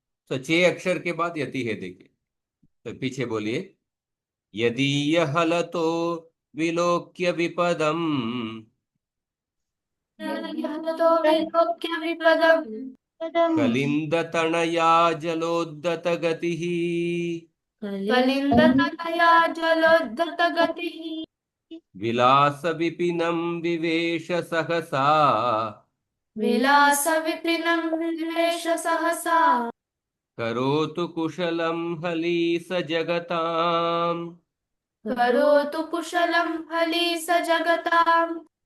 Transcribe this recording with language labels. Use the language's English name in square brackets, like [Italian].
[Hindi] तो 6 अक्षर के बाद यति है, देखिए तो पीछे बोलिए। [Sanskrit] यदीयहलतो विलोक्य विपदं यदीयहलतो विलोक्य विपदं कलिंदतनया जलोद्धत गतिः कलिन्दतनया जलोद्धतगतिः विलास विपिनं विवेश सहसा विलासविपिनं विवेश सहसा करोतु कुशलं हलीस जगताम्। करोतु कुशलं हलीस जगताम्।